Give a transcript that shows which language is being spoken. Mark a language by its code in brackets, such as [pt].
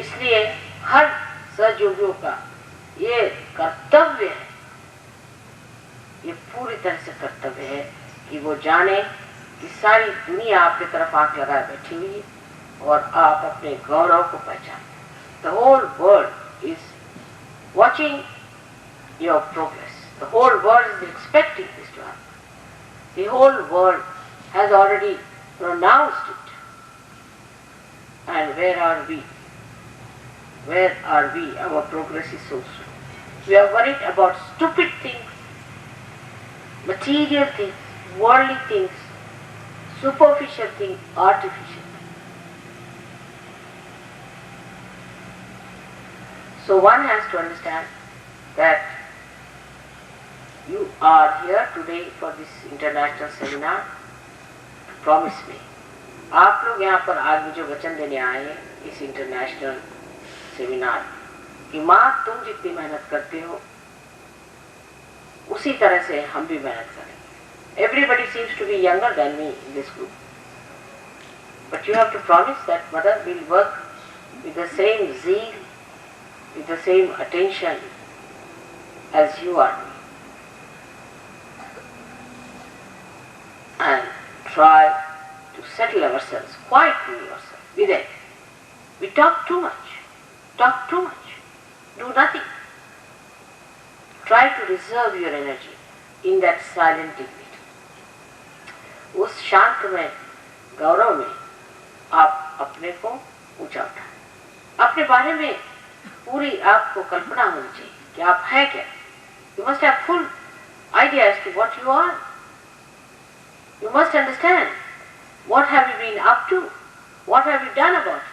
[hi] इसलिए हर सहयोगियों का ये कर्तव्य है, ये पूरी तरह से कर्तव्य है कि वो जाने कि सारी दुनिया आपकी तरफ आंख लगाए बैठी हुई है और आप अपने गौरव को पहचानें। [en] The whole world is watching your progress. The whole world is expecting this to happen. The whole world has already pronounced it. And where are we? Where are we? Our progress is so slow. We are worried about stupid things, material things, worldly things, superficial things, artificial things. So one has to understand that you are here today for this international seminar to promise me. [hi] आप लोग यहाँ पर आज मुझे वचन देने आए हैं इस इंटरनेशनल सेमिनार कि माँ तुम जितनी मेहनत करते हो उसी तरह से हम भी मेहनत करेंगे। [en] Everybody seems to be younger than me in this group, but you have to promise that mother will work with the same zeal, with the same attention as you are doing. And try to settle ourselves, quietly yourself, with it. We talk too much, do nothing. Try to reserve your energy in that silent dignity. [hi] उस शांत में गौरव में आप अपने को ऊंचा उठाएं। अपने बारे में पूरी आपको कल्पना होनी चाहिए कि आप हैं क्या। [en] You must have full idea as to what you are. You must understand what have you been up to, what have you done about it.